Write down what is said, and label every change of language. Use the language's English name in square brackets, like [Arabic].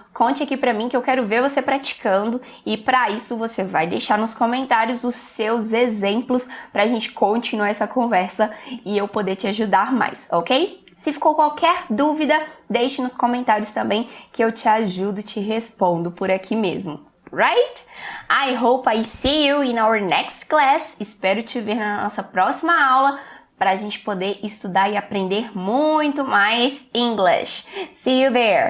[Portuguese] Conte aqui para mim que eu quero ver você praticando e para isso você vai deixar nos comentários os seus exemplos para a gente continuar essa conversa e eu poder te ajudar mais, ok? Se ficou qualquer dúvida, deixe nos comentários também que eu te ajudo, te respondo por aqui mesmo. [English] Right? I hope I see you in our next class. [Portuguese] Espero te ver na nossa próxima aula para a gente poder estudar e aprender muito mais English. [English] See you there!